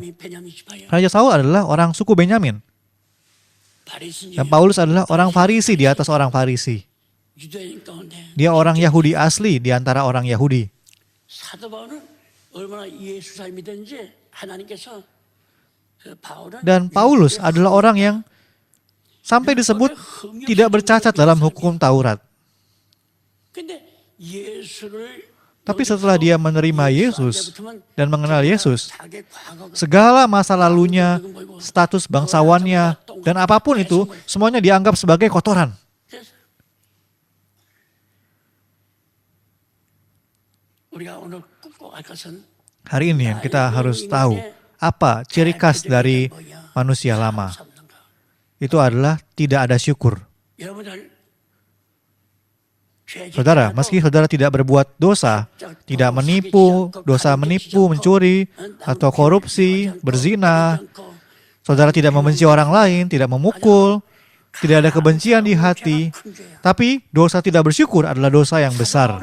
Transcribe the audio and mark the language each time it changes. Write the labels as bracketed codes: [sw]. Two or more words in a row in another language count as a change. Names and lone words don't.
[ko] 베냐민 지파야. [id] Raja Saul adalah orang suku Benyamin. [ko] 바리새인 [id] Dan Paulus adalah orang Farisi di atas orang Farisi. [ko] 유대인 가운데 [id] Dia orang Yahudi asli di antara orang Yahudi. [ko] 사도 바울은 얼마나 예수를 믿었는지 하나님께서 그 바울은 [id] Dan Paulus adalah orang yang sampai disebut tidak bercacat dalam hukum Taurat. [ko] 근데 예수를 [id] Tapi setelah dia menerima Yesus dan mengenal Yesus, [ko] 자기 과거가 [id] segala masa lalunya, status bangsawannya, dan apapun itu, semuanya dianggap sebagai kotoran. [ko] 그래서 우리가 오늘 꼭 알 것은 [id] Hari ini yang kita harus tahu apa ciri khas dari manusia lama. Itu adalah tidak ada syukur. [ko] 여러분들 [id] Saudara, meski saudara tidak berbuat dosa, tidak menipu, dosa menipu, mencuri, atau korupsi, berzina, saudara tidak membenci orang lain, tidak memukul, tidak ada kebencian di hati, tapi dosa tidak bersyukur adalah dosa yang besar.